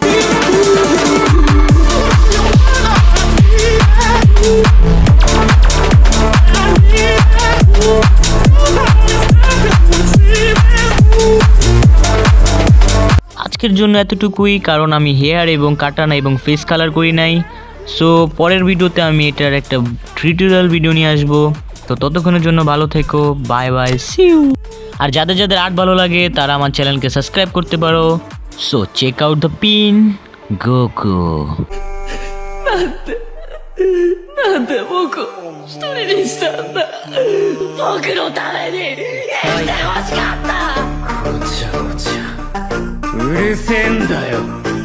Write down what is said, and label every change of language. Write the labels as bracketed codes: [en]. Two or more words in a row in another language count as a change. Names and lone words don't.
[bn] আজকের জন্য এতটুকুই, কারণ আমি হেয়ার এবং কাটানা এবং ফেস কালার করি নাই। সো পরের ভিডিওতে আমি এটার একটা টিউটোরিয়াল ভিডিও নিয়ে আসবো। তো ততক্ষণের জন্য ভালো থেকো, [en] bye bye, see you. [bn] আর যাদের যাদের আর্ট ভালো লাগে তারা আমার চ্যানেলকে সাবস্ক্রাইব করতে পারো। [en] so check out the pin গোকু। [ja] なんで僕を一人にしたんだ。僕のために生きてほしかった。ごちゃごちゃうるせえんだよ。